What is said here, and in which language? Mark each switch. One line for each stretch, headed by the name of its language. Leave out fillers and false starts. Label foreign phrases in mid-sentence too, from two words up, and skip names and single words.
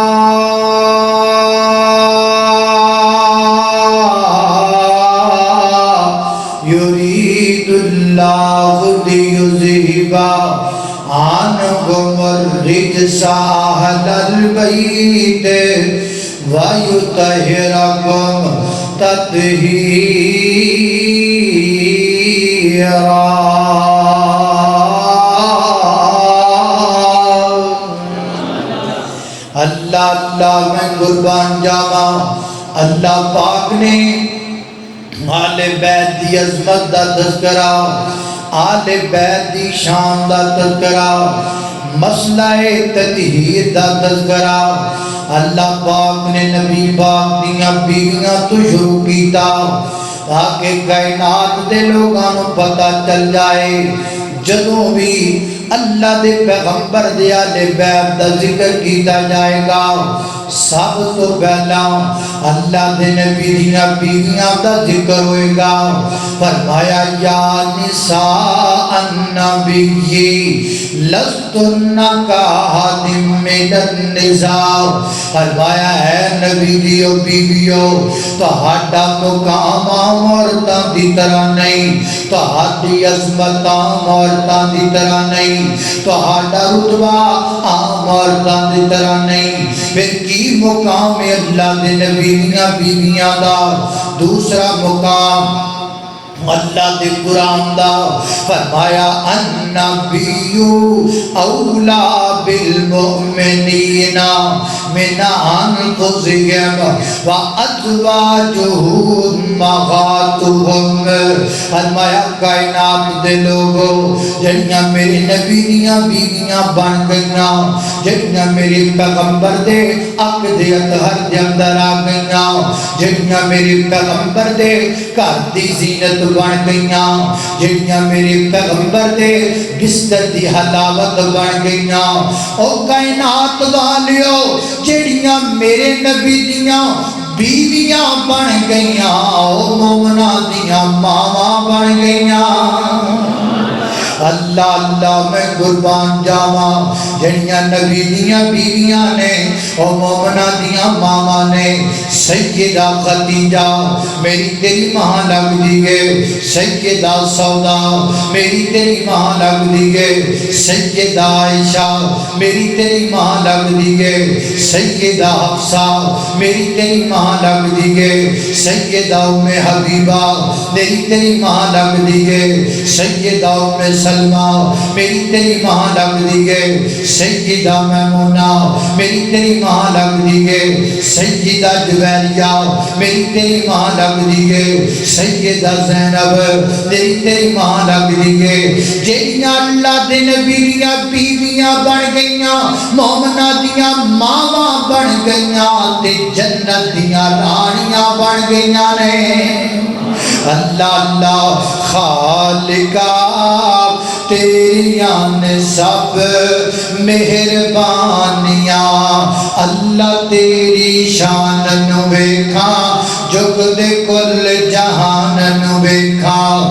Arabic: يُرِيدُ اللَّهُ لِيُذْهِبَ عَنْكُمُ الرِّجْسَ أَهْلَ الْبَيْتِ وَيُطَهِّرَكُمْ تطہیرا.
Punjabi: اللہ اللہ میں قربان جاواں اللہ پاک نے آل بیت دی عظمت دا تذکرہ، آل بیت دی شان دا تذکرہ، مسئلہ تطہیر دا تذکرہ اللہ پاک نے نبی پاک دیاں بیویاں تو شروع کیتا تاکہ کائنات دے لوگاں پتہ چل جائے جدوں بھی اللہ دے پیغمبر دے آل بیت دا ذکر کیتا جائے گا سب تو پہلا اللہ دے نبی دیاں بیویاں دا ذکر ہوئے گا.
Arabic: فرمایا یا نساء النبی لستن کأحد من النساء.
Punjabi: فرمایا ہے نبی دیو بیویو تہاڈا مقام عورتاں دی طرح نہیں، تہاڈی عظمت عورتاں دی طرح نہیں، تہاڈا رتبہ عام عورتاں دی طرح نہیں. پھر کی مقام اللہ دے نبی دیاں بیویاں دا؟ دوسرا مقام اللہ دے قرآن دا فرمایا
Arabic: النبی اولا بالمؤمنین من انفسہم وازواجہ امہاتہم.
Punjabi: فرمایا کائنات دے لوگوں جنیاں میرے نبی دیاں بیویاں بن گئیاں، جنیاں میرے پیغمبر دے اک دے اطہر دے اندر آ گئیاں، جنیاں میرے پیغمبر دے گھر دی زینت بن گئیاں، جڑیاں میرے پیغمبر دے بستر دی حلاوت بن گئیاں. او کائنات والیو جڑیاں میرے نبی دیاں بیویاں بن گئیاں، او مومناں دیاں ماواں بن گئیاں. اللہ اللہ میں قربان جاواں جڑیاں نبی دیاں بیویاں نے او مومنہ دیاں ماما نے. سیدہ خدیجہ میری تیری ماں لگ دیئے، سیدہ سودا میری تیری ماں لگ دیئے، سیدہ عائشہ میری تیری ماں لگ دیئے، سیدہ حفصہ میری تیری ماں لگ دیئے، سیدہ ام حبیبہ میری تیری ماں لگ دیئے، سیدہ ام سلمہ میری تیری ماں لگ دیئے، سیدہ میمونہ میری تیری ماں لگ دیئے، سیدہ جویریہ میری تیری ماں لگ دیئے، سیدہ زینب میری تیری ماں لگ دیئے. جیڑیاں اللہ دے نبی دیاں بیویاں بن گئیاں، مومنہ دیاں ماواں بن گئیاں تے جنت دیاں رانیاں بن گئیاں نے. اللہ اللہ خالقہ تیریاں نے سب مہربانیاں، اللہ تیری شان نو ویکھاں جگ دے کل جہان نو ویکھاں.